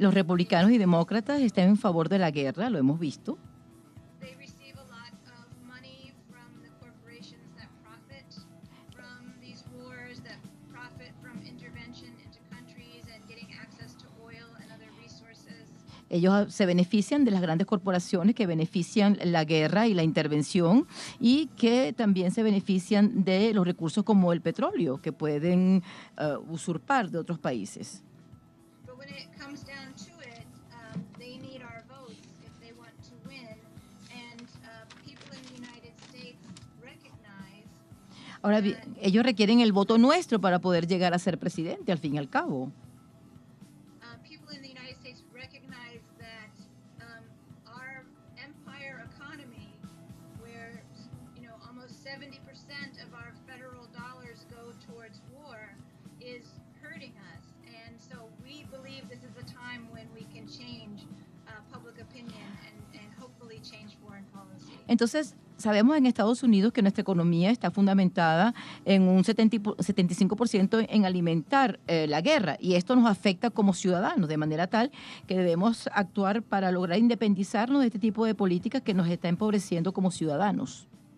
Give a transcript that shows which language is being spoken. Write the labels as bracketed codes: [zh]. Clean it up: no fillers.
[es] Los republicanos y demócratas están en favor de la guerra, lo hemos visto. [en] They receive a lot of money from the corporations that profit from these wars, that profit from intervention into countries and getting access to oil and other resources. [es] Ellos se benefician de las grandes corporaciones que benefician la guerra y la intervención y que también se benefician de los recursos como el petróleo que pueden usurpar de otros países. [en] But when it comes down to it, they need our votes if they want to win. And people in the United States recognize [es] Ahora bien, ellos requieren el voto nuestro para poder llegar a ser presidente, al fin y al cabo. [en] people in the United States recognize that our empire economy, where almost 70% of our federal dollars go towards war, is hurting us. And so we believe this is a time when we can change public opinion and hopefully change foreign policy. [es] Entonces, sabemos en Estados Unidos que nuestra economía está fundamentada en un 75% en alimentar la guerra y esto nos afecta como ciudadanos de manera tal que debemos actuar para lograr independizarnos de este tipo de políticas que nos está empobreciendo como ciudadanos.